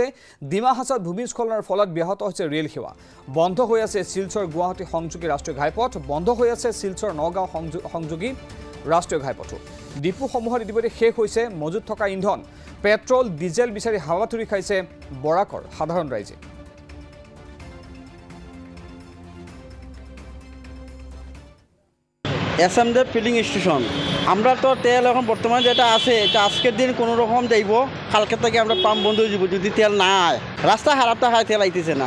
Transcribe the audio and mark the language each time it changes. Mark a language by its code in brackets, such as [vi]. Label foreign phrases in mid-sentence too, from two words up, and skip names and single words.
[as] ডিমা হাছাওত ভূমিস্খলনৰ ফলত ব্যাহত হৈছে ৰেল সেৱা। বন্ধ হৈ আছে শিলচৰ গুৱাহাটী সংযোগী ৰাষ্ট্ৰীয় ঘাইপথ। বন্ধ হৈ আছে শিলচৰ নগাঁও সংযোগী ৰাষ্ট্ৰীয় ঘাইপথো। ডিপুসমূহত ইতিমধ্যে শেষ হৈছে মজুত থকা ইন্ধন। পেট্ৰল ডিজেল বিচাৰি হাৱাথুৰি খাইছে বৰাকৰ সাধাৰণ ৰাইজে। [bn] এসএমডি ফিলিং স্টেশন আমরা তো তেল এখন বর্তমানে যেটা আছে এটা আজকের দিন কোনো রকম যাইব, কালকে থেকে আমরা পাম্প বন্ধ হয়ে যাব যদি তেল না আয়। রাস্তা খারাপ হয়, তেল আইতেছে না।